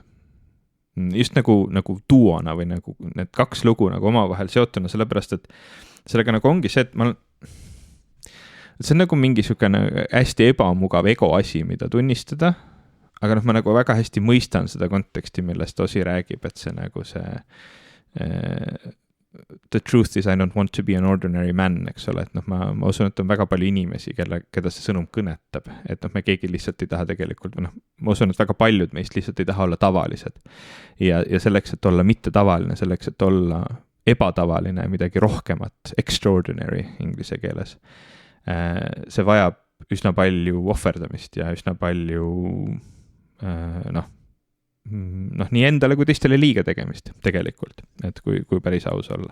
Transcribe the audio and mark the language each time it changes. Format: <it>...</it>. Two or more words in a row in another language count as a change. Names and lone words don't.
<et>Just nagu duona või nagu need kaks lugu nagu omavahel seotuna, sellepärast, et sellega nagu ongi see, et see on nagu mingi sükene hästi ebamugav ego asi, mida tunnistada, aga ma nagu väga hästi mõistan seda konteksti, millest Ozzy räägib, et see nagu see</et> <en>the truth is I don't want to be an ordinary man,</en> <et>eks ole, et ma usun, et on väga palju inimesi, keda see sõnum kõnetab, et me keegi lihtsalt ei taha tegelikult, ma usun, et väga paljud meist lihtsalt ei taha olla tavalised ja selleks, et olla mitte tavaline, selleks, et olla ebatavaline, midagi rohkemat, extraordinary inglise keeles, see vajab üsna palju ohverdamist ja üsna palju nii endale kui teistele liiga tegemist tegelikult, et kui päris aus olla.</et>